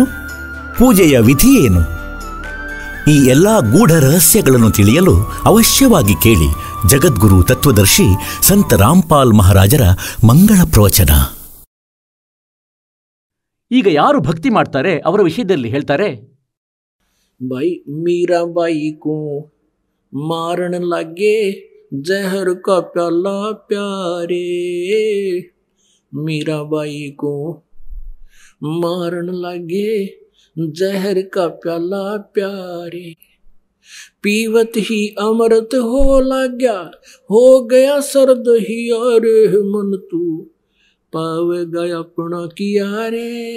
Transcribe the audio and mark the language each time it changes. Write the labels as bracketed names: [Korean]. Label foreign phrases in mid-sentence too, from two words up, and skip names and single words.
[Kannada] ಪೂಜೆಯ ವಿಧಿಯೇನು? ಈ ಎಲ್ಲ ಗೂಢ ರಹಸ್ಯಗಳನ್ನು ತಿಳಿಯಲು ಅವಶ್ಯವಾಗಿ ಕೇಳಿ ಜಗದ್ಗುರು ತತ್ವದರ್ಶಿ ಸಂತ ರಾಮ್ಪಾಲ್ ಮಹಾರಾಜರ ಮಂಗಳ ಪ್ರವಚನ. ಈಗ ಯಾರು ಭಕ್ತಿ ಮಾಡ್ತಾರೆ ಅವರ ವಿಷಯದಲ್ಲಿ ಹೇಳ್ತಾರೆ, [Hindi] भाई मीराबाई को मारन लगे जहर का प्याला प्यारे, मीराबाई को मारन लगे जहर का प्याला प्यारे, पीवत ही अमृत हो लग्या हो गया सर्द ही अरे मन तू पावेगा अपना किया रे,